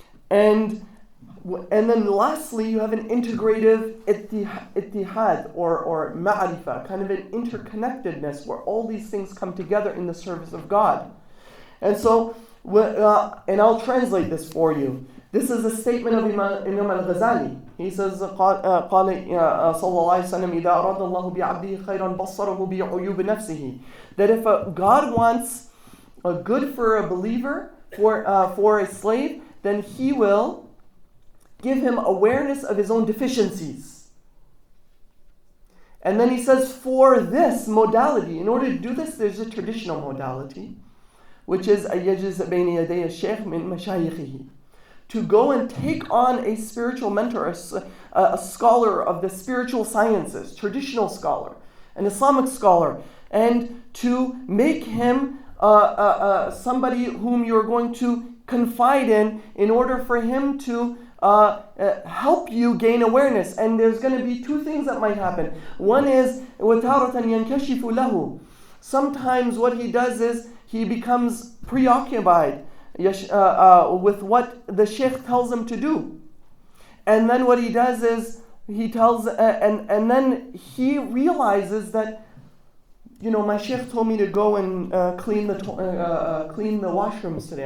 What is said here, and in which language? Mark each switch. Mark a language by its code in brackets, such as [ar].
[en] And then lastly, you have an integrative ittihad or ma'rifah, kind of an interconnectedness where all these things come together in the service of God. And so, and I'll translate this for you. This is a statement of Imam al-Ghazali. He says, [ar] قال صلى الله عليه وسلم إذا أراد الله بعبده خيرا بصره بعيوب نفسه. [en] That if God wants a good for a believer, for a slave, then he will give him awareness of his own deficiencies. And then he says, for this modality, in order to do this, there's a traditional modality, which is [ar] أَيَجِزْ بَيْنِ يَدَيَ الشَّيْخِ مِنْ مَشَايِخِهِ. [en] To go and take on a spiritual mentor, a scholar of the spiritual sciences, traditional scholar, an Islamic scholar, and to make him somebody whom you're going to confide in order for him to help you gain awareness. And there's going to be 2 things that might happen. One is [ar] وَتَارَةً يَنْكَشِفُ لَهُ. [en] Sometimes what he does is he becomes preoccupied with what the sheikh tells him to do. And then what he does is he tells, and then he realizes that, my sheikh told me to go and clean the washrooms today.